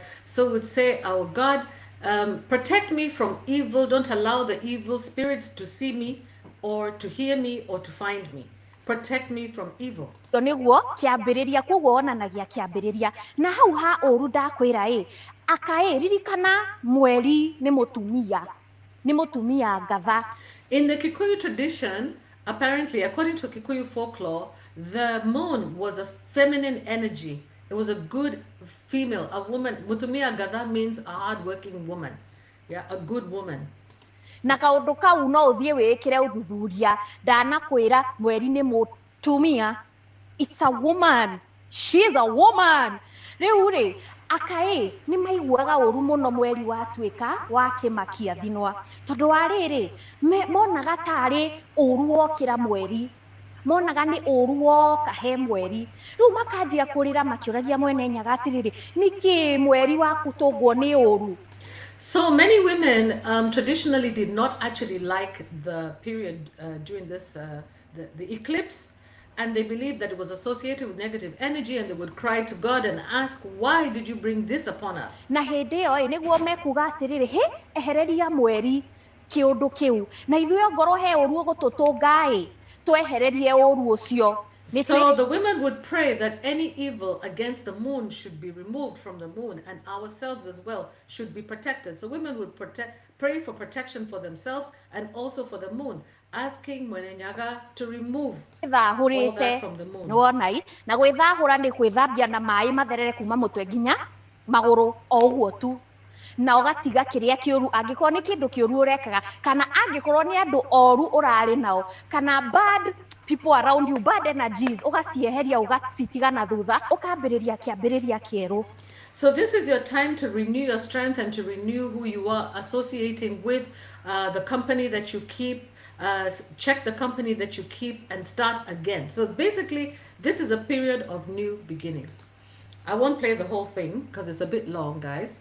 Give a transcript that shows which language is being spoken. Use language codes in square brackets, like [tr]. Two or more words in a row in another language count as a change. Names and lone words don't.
[en] So we'd say, our God, protect me from evil. Don't allow the evil spirits to see me or to hear me or to find me. Protect me from evil. [ki] niguo kiambiriria koguo wonanagia kiambiriria na hau ha uru ndakwira ririkana mweri ni mutumia ngatha. [en] In the Kikuyu tradition, apparently, according to Kikuyu folklore, the moon was a feminine energy. It was a good female, a woman. [ki] Mutumia Gada [en] means a hardworking woman. Yeah, a good woman. [ki] Na kaundu kau no uthie wikire uthuthuria ndanakwira mweri ni mutumia. [en] It's a woman. She's a woman. [ki] Riu ri ni maiguaga uru muno mweri watuika wa kimakia thinwa tondu wa riri monaga tari uru wokira mweri, monaga ni uru woka he mweri, riu makanjia kurira makiuragia mwene nyaga atiriri niki mweri waku tugwo ni uru. [en] So many women traditionally did not actually like the period during this the eclipse, and they believed that it was associated with negative energy, and they would cry to God and ask, why did you bring this upon us? [ki] Na hindi yo niguo mekuga atiriri he ehereria mweri kiundu kiu na ithuĩ ngoro he ũru gũtũtũnga twehererie ũru ũcio. [en] So the women would pray that any evil against the moon should be removed from the moon, and ourselves as well should be protected. So women would pray for protection for themselves and also for the moon, asking Mwenenyaga to remove all that from the moon. [ki] Wonai na gwithahura ni gwithambia na mai matherere kuma mutwe nginya maguru o uguo tu na ugatiga kiria kiuru angikorwo ni kindu kiuru urekaga kana angikorwo ni andu oru urari nao kana [en] bad people around you, bad energies [ki] ugacieheria ugacitiga na thutha ukambiriria kiambiriria kieru. [en] So this is your time to renew your strength and to renew who you are associating with, the company that you keep. Check the company that you keep and start again. So basically, this is a period of new beginnings. I won't play the whole thing because it's a bit long, guys.